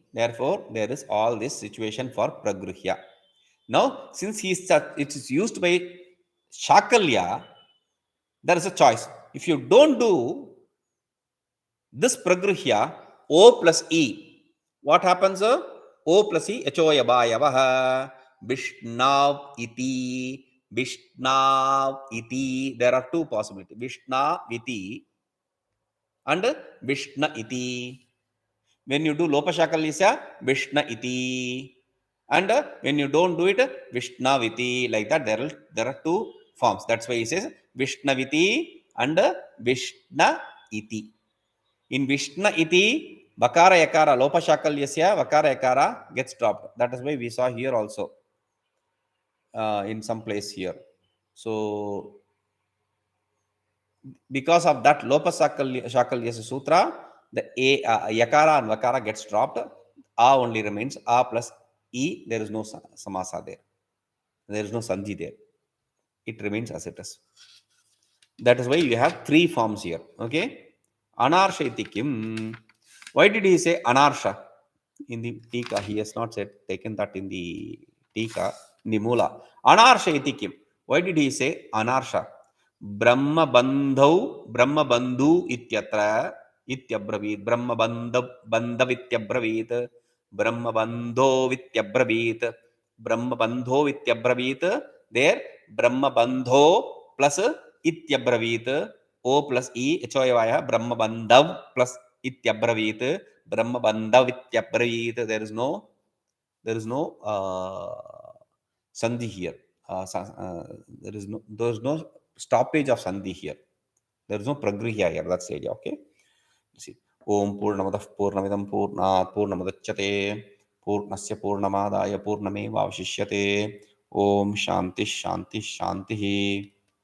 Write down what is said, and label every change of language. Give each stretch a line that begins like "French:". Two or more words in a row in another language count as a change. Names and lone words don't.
English: Therefore, there is all this situation for pragruhya. Now, since it is used by Shakalya, there is a choice. If you don't do this pragruhya, O plus E, what happens? O plus E,
Sanskrit: एचोऽयवायावः, विष्णविति, विष्णविति.
English: There are two possibilities,
Sanskrit: विष्णविति and विष्ण इति.
English: When you do Lopashakalyasya,
Sanskrit: विष्ण इति.
English: And when you don't do it, Vishnaviti. Like that, there are two forms. That's why he says Vishnaviti and
Sanskrit: विष्ण इति.
English: In
Sanskrit: विष्ण इति, वकार यकार, लोपः शाकल्यस्य, वकार यकार
English: gets dropped. That is why we saw here also in some place here. So, because of that
Sanskrit: लोपः शाकल्यस्य सूत्र,
English: the Yakara and Vakara gets dropped. A only remains. A plus E. There is no samasa there. There is no sandhi there. It remains as it is. That is why you have three forms here.
Sanskrit: Okay. अनार्ष इति किम्.
English: Why did he say anarsha in the tika? He has not said taken that in the tika, in the mula.
Sanskrit: अनार्ष इति किम्.
English: Why did he say anarsha?
Sanskrit: ब्रह्मबन्धु इत्यत्र इत्यब्रवीत्. ब्रह्मबन्धव् इत्यब्रवीत्। ब्रह्मबन्धो इत्यब्रवीत्. ब्रह्मबन्धो इत्यब्रवीत्. There Brahma bandho plus ityabravit. O plus E, Echoyavaya, ब्रह्मबन्धव् plus इत्यब्रवीत्. ब्रह्मबन्धव् इत्यब्रवीत्.
English: There is no sandhi here. There is no stoppage of sandhi here. There is no pragriya here. That's the idea. Okay. See.
Sanskrit: ॐ पूर्णमदः पूर्णमिदं पूर्णात्पूर्णमुदच्यते पूर्णस्य पूर्णमादाय पूर्णमेवावशिष्यते. ॐ शान्तिः शान्तिः शान्तिः.